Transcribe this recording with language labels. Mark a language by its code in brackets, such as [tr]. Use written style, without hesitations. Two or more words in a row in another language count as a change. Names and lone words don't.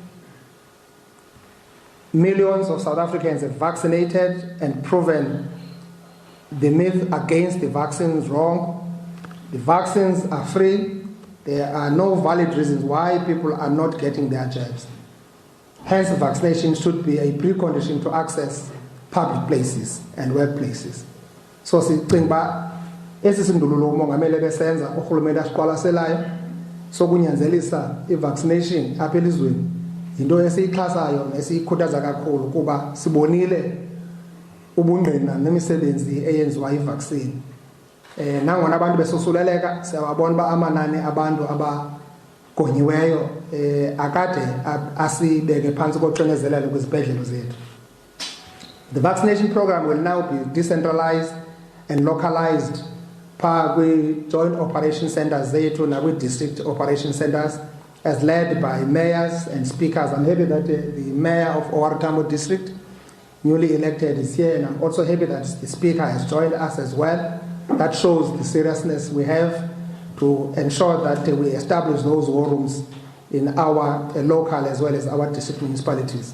[en] Millions of South Africans have vaccinated and proven the myth against the vaccines wrong. The vaccines are free. There are no valid reasons why people are not getting their jabs. Hence, vaccination should be a precondition to access public places and workplaces. So, [xh] sicinga uba esi sindululo umongameli besenza urhulumente asiqwalaselayo sokunyanzelisa i-vaccination apha elizweni yinto esiyixhasayo nesiyikhuthaza kakhulu kuba sibonile ubungqina nemisebenzi eyenziwa i-vaccine. Nangona abantu besosuleleka siyawabona uba amanani abantu abagonyiweyo akade asibeke phantsi koxinezelelo kwizibhedlele zethu. [en] The vaccination program will now be decentralized and localized with joint operation centers [xh] zethu nakwi [en] district operation centers as led by mayors and speakers. I'm happy that the mayor of OR Tambo district, newly elected, is here, and I'm also happy that the speaker has joined us as well. That shows the seriousness we have to ensure that we establish those war rooms in our local as well as our district municipalities.